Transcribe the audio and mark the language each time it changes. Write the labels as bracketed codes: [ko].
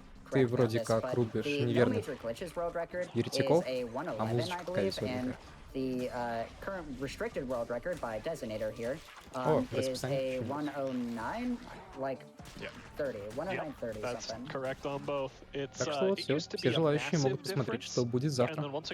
[ru] Ты вроде как рубишь неверных еретиков, а музычка такая веселая. [en] The current restricted world record by Designator here is a 109, like 30, 109.30 That's something. correct on both. [ru] Так что вот все, все желающие могут посмотреть, что будет завтра.